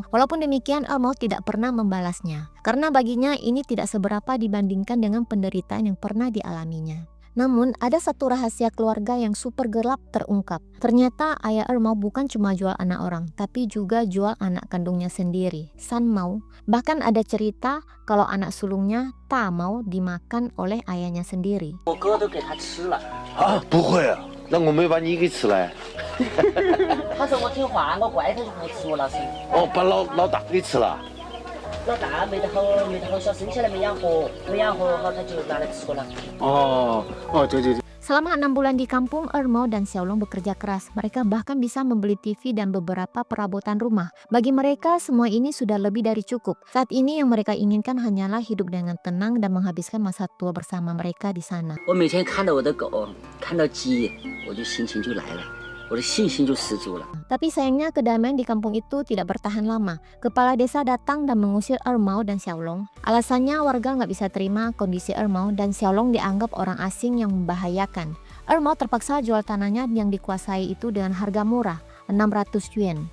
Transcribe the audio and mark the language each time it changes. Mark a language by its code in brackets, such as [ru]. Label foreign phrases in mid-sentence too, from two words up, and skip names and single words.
[id] Walaupun demikian, Ermau tidak pernah membalasnya. Karena baginya ini tidak seberapa dibandingkan dengan penderitaan yang pernah dialaminya. Namun, ada satu rahasia keluarga yang super gelap terungkap. Ternyata ayah Ermau bukan cuma jual anak orang, tapi juga jual anak kandungnya sendiri, San Mau. Bahkan ada cerita kalau anak sulungnya Ta Mau dimakan oleh ayahnya sendiri. [zh] 我哥都给他吃了，啊，不会啊，那我没把你给吃了。他说我听话，我乖，他就不吃我了噻。哦，把老大给吃了。老大没得好小，生下来没养活好，他就拿来吃了。对对对。 [id] Selama 6 bulan di kampung, Ermau dan Xiaolong bekerja keras. Mereka bahkan bisa membeli TV dan beberapa perabotan rumah. Bagi mereka, semua ini sudah lebih dari cukup. Saat ini yang mereka inginkan hanyalah hidup dengan tenang dan menghabiskan masa tua bersama mereka di sana. [zh] 我每天看到我的狗，看到鸡，我就心情就来了，我的信心就十足了。 [id] Tapi sayangnya kedamaian di kampung itu tidak bertahan lama. Kepala desa datang dan mengusir Ermau dan Xiaolong. Alasannya warga nggak bisa terima kondisi Ermau dan Xiaolong dianggap orang asing yang membahayakan. Ermau terpaksa jual tanahnya yang dikuasai itu dengan harga murah, 600 yuan.